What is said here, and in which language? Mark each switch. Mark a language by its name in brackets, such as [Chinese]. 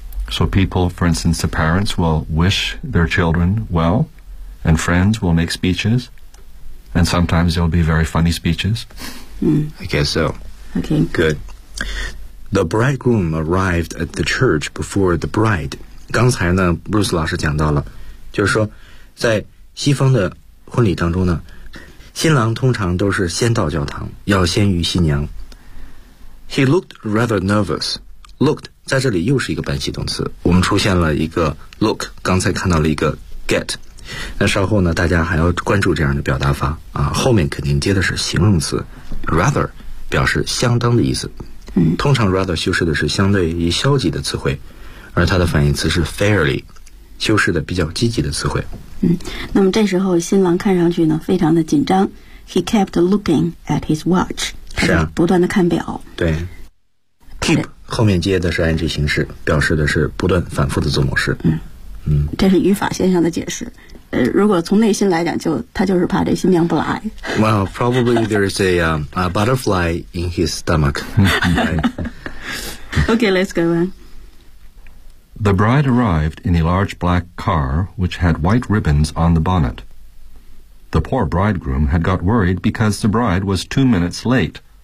[English] So people, for instance, the parents will wish their children well, and friends will make speeches. And sometimes there'll be very funny speeches. I guess so. Okay. Good. The bridegroom arrived at the church before the bride. [Chinese] 刚才呢 Bruce 老师讲到了，就是说在西方的婚礼当中呢，新郎通常都是先到教堂，要先于新娘。 [English] He looked rather nervous. [Chinese] Looked 在这里又是一个半系动词，我们出现了一个 look， 刚才看到了一个 get。那稍后呢大家还要关注这样的表达法啊，后面肯定接的是形容词 rather， 表示相当的意思。通常 rather 修饰的是相对于消极的词汇，而它的反义词是 fairly，修饰的比较积极的词汇。那么这时候新郎看上去呢非常的紧张。 [English] He kept looking at his watch. [Chinese] 是啊，不断的看表。对。keep 后面接的是 ing 形式，表示的是不断反复的做某事。嗯，这是语法现象的解释。如果从内心来讲，他就是怕这新娘不来。 [English] Well, probably there is a butterfly in his stomach. Okay, let's go on. The bride arrived in a large black car which had white ribbons on the bonnet. The poor bridegroom had got worried because the bride was 2 minutes late.